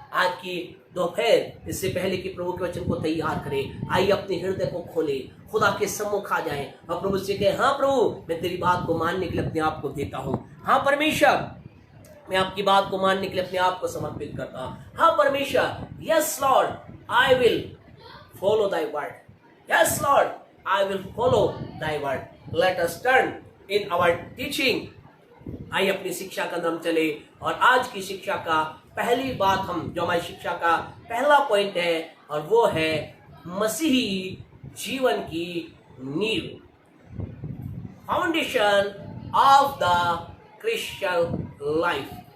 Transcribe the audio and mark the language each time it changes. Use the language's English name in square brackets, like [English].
[Hindi] आज की दोपहर इससे पहले कि प्रभु के वचन को तैयार करें, आइए अपने हृदय को खोले, खुदा के सम्मुख आ जाएं और प्रभु से कहें, हाँ प्रभु, मैं तेरी बात को मानने के लिए अपने आप को देता हूँ। हाँ परमेश्वर, मैं आपकी बात को मानने के लिए अपने आप को समर्पित करता हूँ। हाँ परमेश्वर, [English] Yes Lord, I will follow thy word. Yes Lord, I will follow thy word. Let us turn in our teaching. [Hindi] आइए अपनी शिक्षा का अंदर चले और आज की शिक्षा का पहली बात हम जो हमारी शिक्षा का पहला पॉइंट है और वो है मसीही जीवन की नींव, [English] Foundation of the Christian life.